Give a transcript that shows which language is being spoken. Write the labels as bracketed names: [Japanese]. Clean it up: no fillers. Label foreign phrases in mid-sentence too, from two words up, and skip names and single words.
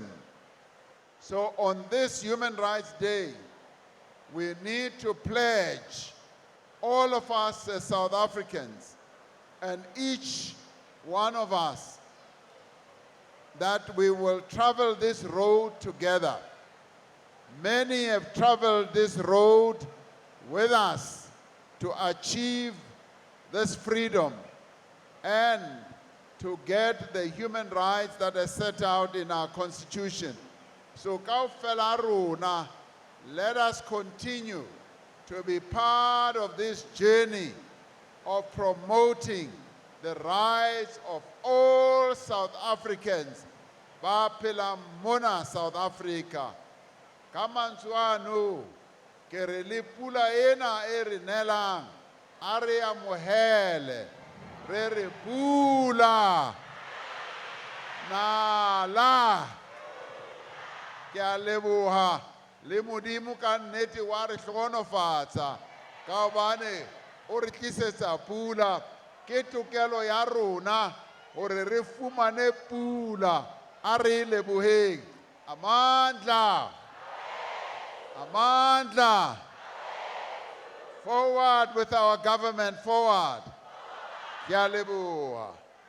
[English] So on this Human Rights Day, we need to pledge, all of us as South Africans, and each one of us, that we will travel this road together. Many have traveled this road with us to achieve this freedom and to get the human rights that are set out in our Constitution. [Southern Sotho] So kaofela rona, [English] let us continue to be part of this journey of promoting the rights of all South Africans [Southern Sotho] ba phela mona [English] South Africa. [Southern Sotho] Ka mantswe ano, ke re le pula ena e re nelang, a re amohele, re re pula nala. Ke a leboha le Modimo ka nnete wa re hlohonofatsa ka hobane o re tlisetsa pula. Ke tokelo ya rona hore re fumane pula. A re leboheng. Amandla. Amandla. [English] Forward with our government, forward. [Southern Sotho] Ke a leboha.